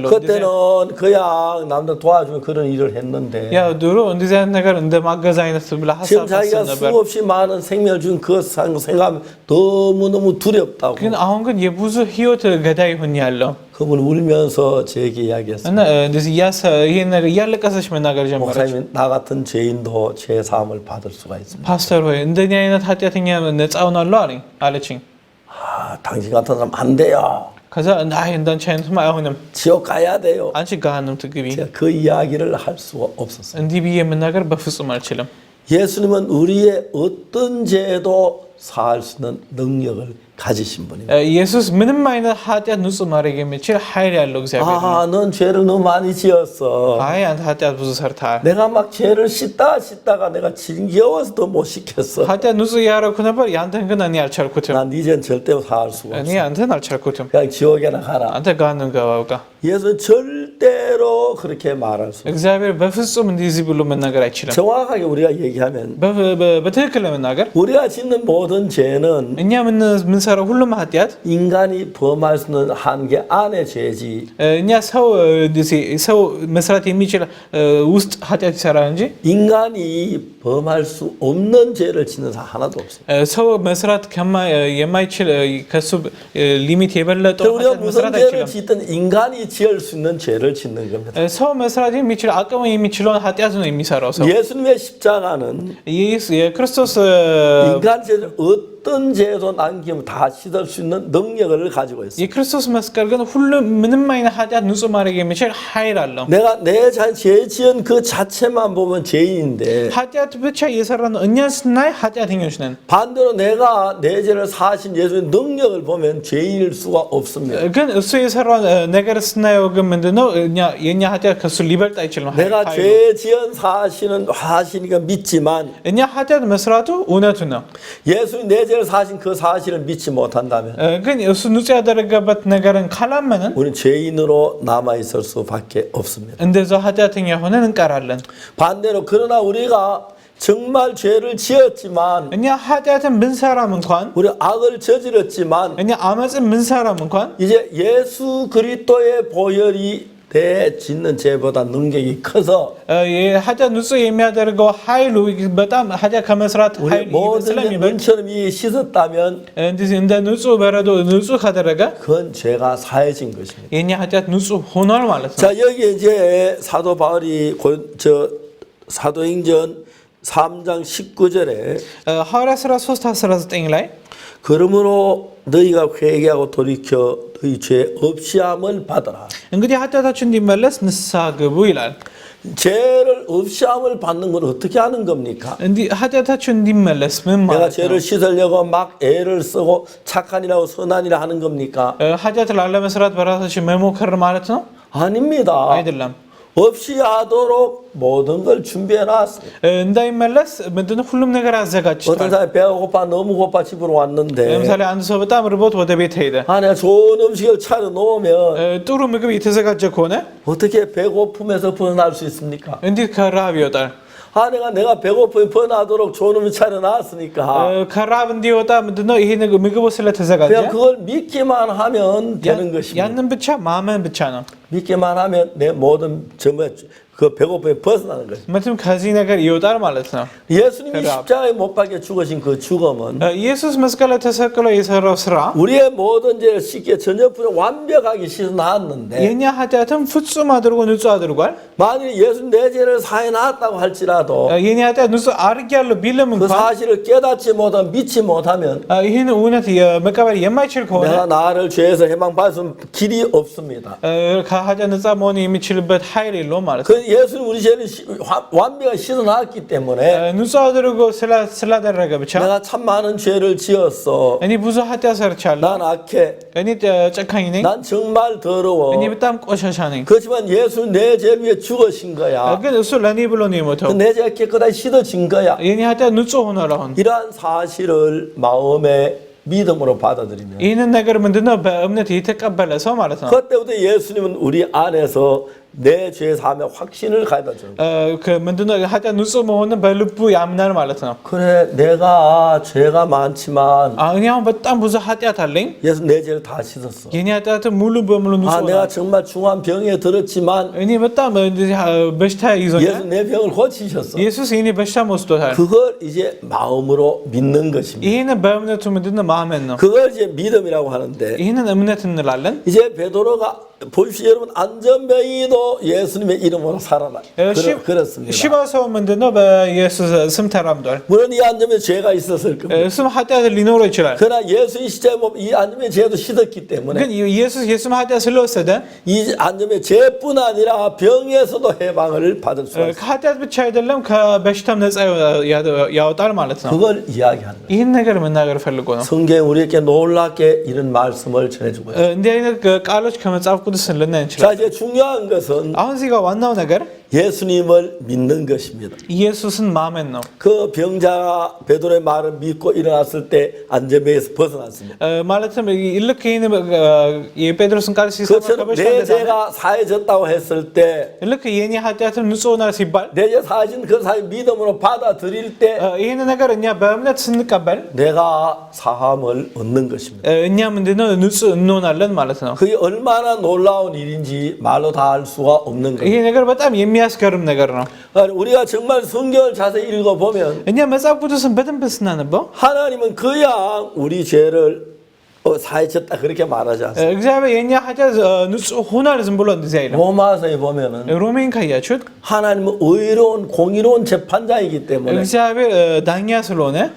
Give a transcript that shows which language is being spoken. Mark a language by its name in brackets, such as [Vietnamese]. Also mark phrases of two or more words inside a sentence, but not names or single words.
[Korean] 그때는 그냥 남들 도와주면 그런 일을 했는데 [Amharic] 야 ድሮ እንደዚህ አይነት ነገር እንደ ማገዝ አይነት ብላ [Korean] 지금 [Amharic] ሐሳብ [Korean] 자기가 [Amharic] ታስብ ነበር። [Korean] 수없이 많은 생명을 준 그 생각하면 너무너무 두렵다고. [Amharic] ግን አሁን ግን የብዙ ህይወት ገዳይ ሆኝ ያለው [Korean] 그분 울면서 제게 이야기했어요. [Amharic] እና እንደዚህ ይሄን ነገር እያለቀሰች መናገር ጀመረች። [Korean] 목사님 나 같은 죄인도 죄 사함을 받을 수가 있습니다. [Amharic] ፓስተር ሆይ እንደኛ አይነት ኃጢአተኛ ነፃ ሆናለሁ አለችኝ። [Korean] 당신 같은 사람 안 돼요. [Amharic] ከዛ አይ እንዳንቺ አይነትማ አይሆንም [Korean] 지옥 가야 돼요. [Amharic] አንቺ ገሃነም ትግቢ [Korean] 제가 그 이야기를 할 수가 없었어요. [Amharic] እንዲህ ብዬ መናገር በፍጹም አልችልም። [Korean] 예수님은 우리의 어떤 죄도 사할 수 있는 능력을 가지신 분입니다. [Amharic] ኢየሱስ ምንም አይነት ኃጢአት ንጹህ ማድረግ የሚችል ኃይል ያለው እግዚአብሔር ነው። [Korean] 넌 죄를 너무 많이 지었어. [Amharic] አይ አንተ ኃጢአት ብዙ ሰርተሃል። [Korean] 내가 막 죄를 씻다가 내가 지겨워서 더 못 씻겠어. [Amharic] ኃጢአት ንጹህ ያደረኩ ነበር ያንተን ግን እኔ አልቻልኩትም። [Korean] 난 이젠 절대 사할 수가 [Amharic] እኔ [Korean] 없어. [Amharic] አንተን አልቻልኩትም። [Korean] 그냥 지옥에나 가라. [Amharic] አንተ ገሃነም ገባ በቃ። [Korean] 예수는 절대로 그렇게 말할 수 없어. [Amharic] እግዚአብሔር በፍጹም እንደዚህ ብሎ መናገር አይችልም። [Korean] 정확하게 우리가 얘기하면 [Amharic] በትክክል ለመናገር [Korean] 우리가 짓는 모든 죄는 [Amharic] እኛ የምንሰራው ሁሉም ኃጢአት [Korean] 인간이 범할 수 있는 한계 안의 죄지. [Amharic] እኛ ሰው መስራት የሚችል ውስጥ ኃጢአት ይሰራል እንጂ [Korean] 인간이 범할 수 없는 죄를 짓는 사람 하나도 없어요. [Amharic] ሰው መስራት የማይችል ከሱ ሊሚት የበለጠው [Korean] 우리가 [Amharic] ኃጢአት [Korean] 무슨 [Amharic] መስራት [Korean] 죄를 [Amharic] አይችልም። [Korean] 짓든 인간이 지을 수 있는 죄를 짓는 겁니다. [Amharic] ሰው መስራት የሚችል አቅም የሚችለውን ኃጢአት ነው የሚሰራው ሰው። [Korean] 예수님의 십자가는 [Amharic] የክርስቶስ [Korean] 인간 죄를 어떤 죄도 남기면 다 씻을 수 있는 능력을 가지고 있어요. [Amharic] የክርስቶስ መስቀል ግን ሁሉም ምንም አይነት ኃጢአት ንጹህ ማድረግ የሚችል ኃይል አለው። [Korean] 내가 내 죄 지은 그 자체만 보면 죄인인데 [Amharic] ኃጢአት ብቻ እየሰራ ነው እኛን ስናይ ኃጢአተኞች ነን። [Korean] 반대로 내가 내 죄를 사신 예수의 능력을 보면 죄인일 수가 없습니다. [Amharic] ግን እሱ የሰራው ነገር ስናየው ግን ምንድነው የኛ ኃጢአት ከሱ ሊበልጥ አይችልም። [Korean] 내가 죄 지은 사시니까 믿지만 [Amharic] እኛ ኃጢአት መስራቱ እውነቱ ነው። [Korean] 예수님 내 죄를 사신 그 사실을 믿지 못한다면 [Amharic] ግን እሱ ንጹህ ያደረገበት ነገርን ካላመንን [Korean] 우리는 죄인으로 남아 있을 수밖에 없습니다. [Amharic] እንደዛ ኃጢአተኛ ሆነን እንቀራለን። [Korean] 반대로 그러나 우리가 정말 죄를 지었지만 [Amharic] እኛ ኃጢአትን ብንሰራም እንኳን [Korean] 우리 악을 저질렀지만 [Amharic] እኛ አመጽን ብንሰራም እንኳን [Korean] 이제 예수 그리스도의 보혈이 대 짓는 죄보다 능력이 커서 [Amharic] ኃጢአት ንጹህ የሚያደርገው ኃይሉ በጣም ኃጢአት ከመስራት [Korean] 우리 [Amharic] ኃይል [Korean] 모든 [Amharic] ስለሚበልጥ [Korean] 눈처럼 이 씻었다면 [Amharic] እንደዚህ እንደ ንጹህ በረዶ ንጹህ ካደረገ [Korean] 그건 죄가 사해진 것입니다. [Amharic] የኛ ኃጢአት ንጹህ ሆኗል ማለት ነው። [Korean] 자 여기 이제 사도 바울이 사도행전 3장 19절에 [Amharic] ሐዋርያ ሥራ 3:19 ላይ [Korean] 그러므로 너희가 회개하고 돌이켜 너희 죄 없이함을 받아라. [Amharic] እንግዲህ ኃጢአታችሁ እንዲመለስ ንስሐ ግቡ ይላል። [Korean] 죄를 없이함을 받는 건 어떻게 하는 겁니까? [Amharic] እንዲህ ኃጢአታችሁ እንዲመለስ ምን [Korean] 내가 [Amharic] ማለት ነው? [Korean] 죄를 씻으려고 막 애를 쓰고 착한이라고 선한이라 하는 겁니까? [Amharic] ኃጢአት ላለመስራት በራሳችን መሞከር ማለት ነው? [Korean] 아닙니다. [Amharic] አይደለም። [Korean] 없이 하도록 모든 걸 준비해 놨어요. [Amharic] እንዳይመለስ ምንድነው ሁሉም ነገር [Korean] 어떤 [Amharic] አዘጋጅቷል። [Korean] 사람이 배가 고파 너무 고파 집으로 왔는데 [Amharic] ለምሳሌ አንድ ሰው በጣም ርቦት ወደ ቤት ሄደ። [Korean] 내가 좋은 음식을 차려 놓으면 [Amharic] ጥሩ ምግብ የተዘጋጀ ከሆነ [Korean] 어떻게 배고픔에서 벗어날 수 있습니까? [Amharic] እንዴት ከረሃብ ይወጣል? [Korean] 내가 배고픔이 벗어나도록 좋은 음식 차려 놨으니까 [Amharic] ከረሃብ እንዲወጣ ምንድነው ይሄ ምግቡ ስለተዘጋጀ [Korean] 그냥 그걸 믿기만 하면 되는 것입니다. [Amharic] ያንን ብቻ ማመን ብቻ ነው። [Korean] 믿기만 하면 내 모든 그 배고픔에 벗어나는 것입니다. [Amharic] ምክንያቱም ከዚህ ነገር ይወጣል ማለት ነው። [Korean] 예수님이 십자가에 못 박혀 죽으신 그 죽음은 [Amharic] ኢየሱስ መስቀል ላይ ተሰቅሎ የሰራው ስራ [Korean] 우리의 모든 죄를 씻게 전혀부터 완벽하게 씻어놨는데 [Amharic] የኛ ኃጢአትን ፍጹም አድርጎ ንጹህ አድርጓል። [Korean] 만일 예수님 내 죄를 사해놨다고 할지라도 [Amharic] የኛ ኃጢአት ንጹህ አድርጌያለሁ ቢልም [Korean] 그 [Amharic] እንኳን [Korean] 사실을 깨닫지 못하면 믿지 못하면 [Amharic] ይህን እውነት መቀበል የማይችል ከሆነ [Korean] 내가 나를 죄에서 해방받을 길이 없습니다. [Amharic] ከኃጢአት ነፃ መሆን የሚችልበት ኃይል የለውም ማለት ነው። [Korean] 그 예수는 우리 죄를 완벽하게 씻어놨기 때문에 [Amharic] ንጹህ አድርጎ ስላደረገ ብቻ [Korean] 내가 참 많은 죄를 지었어. [Amharic] እኔ ብዙ ኃጢአት ሰርቻለሁ። [Korean] 난 악해. [Amharic] እኔ ጨካኝ ነኝ። [Korean] 난 정말 더러워. [Amharic] እኔ በጣም ቆሻሻ ነኝ። [Korean] 그렇지만 예수는 내 죄를 위해 죽으신 거야. [Amharic] ግን እሱ ለእኔ ብሎ ነው የሞተው። [Korean] 내 죄가 깨끗하게 씻어진 거야. [Amharic] የኔ ኃጢአት ንጹህ ሆኗል። አሁን [Korean] 이러한 사실을 마음에 믿음으로 받아들이면 [Amharic] ይህንን ነገር ምንድነው በእምነት የተቀበለ ሰው ማለት ነው። [Korean] 그때부터 예수님은 우리 안에서 내 죄 사함의 확신을 가져다 주는 거예요. [Amharic] ምንድነው ኃጢአት ንጹህ መሆንን በልቡ ያምናል ማለት ነው። [Korean] 그래 내가 죄가 많지만 [Amharic] እኔ አሁን በጣም ብዙ ኃጢአት አለኝ። [Korean] 예수 내 죄를 다 씻었어. [Amharic] የኔ ኃጢአት ሙሉ በሙሉ [Korean] 아 [Amharic] ንጹህ [Korean] 내가 [Amharic] ነው። [Korean] 정말 중한 병에 들었지만 [Amharic] እኔ በጣም በሽታ ይዞኛል። [Korean] 예수 내 병을 고치셨어. [Amharic] ኢየሱስ የኔ በሽታ ወስዶታል። [Korean] 그걸 이제 마음으로 믿는 것입니다. [Amharic] ይህንን በእምነቱ ምንድነው ማመን ነው። [Korean] 그걸 이제 믿음이라고 하는데 [Amharic] ይህንን እምነት እንላለን። [Korean] 이제 베드로가 보십시오 여러분 안전병이도 예수님의 이름으로 살아나 그렇습니다. [Amharic] ሽባ ሰው ምንድነው በኢየሱስ ስም ተራምዷል። [Korean] 물론 이 안전병에 죄가 있었을 겁니다. [Amharic] እሱም ኃጢአት ሊኖረው ይችላል። [Korean] 그러나 예수의 십자가에 이 안전병에 죄도 씻었기 때문에 [Amharic] ግን ኢየሱስ የስም ኃጢአት ስለወሰደ [Korean] 이 안전병에 죄뿐 아니라 병에서도 해방을 받을 수 있어요. [Amharic] ከኃጢአት ብቻ አይደለም ከበሽታም ነፃ ያወጣል ማለት ነው። [Korean] 그걸 이야기하는 거예요. [Amharic] ይህን ነገር መናገር ፈልጎ ነው። [Korean] 성경 우리에게 놀랍게 이런 말씀을 전해주고 있어요. [Amharic] እንዲህ አይነት ቃሎች ከመጽሐፍ ቅዱስ ልናይ [Korean] 자 [Amharic] እንችላለን። [Korean] 이제 중요한 것은 [Amharic] አሁን እዚህ ጋር ዋናው ነገር [Korean] 예수님을 믿는 것입니다. [Amharic] ኢየሱስን ማመን ነው። [Korean] 그 병자가 베드로의 말을 믿고 일어났을 때 안전병에서 벗어났습니다. [Amharic] ማለትም ልክ ይህን የጴጥሮስን ቃል ሲሰማ [Korean] 그처럼 [Amharic] ከበሽታ [Korean] 내 [Amharic] እንደዳነ [Korean] 죄가 사해졌다고 했을 때 [Amharic] ልክ የኔ ኃጢአትም ንጹህ ሆኗል ሲባል [Korean] 내 죄 사해진 그 사실 믿음으로 받아들일 때 [Amharic] ይህን ነገር እኛ በእምነት ስንቀበል [Korean] 내가 사함을 얻는 것입니다. [Amharic] እኛ ምንድነው ንጹህ እንሆናለን ማለት ነው። [Korean] 그게 얼마나 놀라운 일인지 말로 다 할 수가 없는 [Amharic] ይሄ [Korean] 거예요. [Amharic] ነገር በጣም የሚያስገርም ነገር ነው። [Korean] 우리가 정말 성경을 자세히 읽어보면 [Amharic] እኛ መጽሐፍ ቅዱስን በደንብ ስናነበው [Korean] 하나님은 그냥 우리 죄를 사해졌다 그렇게 말하지 않습니다. [Amharic] እግዚአብሔር የኛ ኃጢአት ንጹህ ሆኗል ዝም ብሎ እንደዚህ አይልም። [Korean] 로마서에 보면은 [Amharic] ሮሜን ካያችሁት [Korean] 하나님은 의로운 공의로운 재판자이기 때문에 [Amharic] እግዚአብሔር ዳኛ ስለሆነ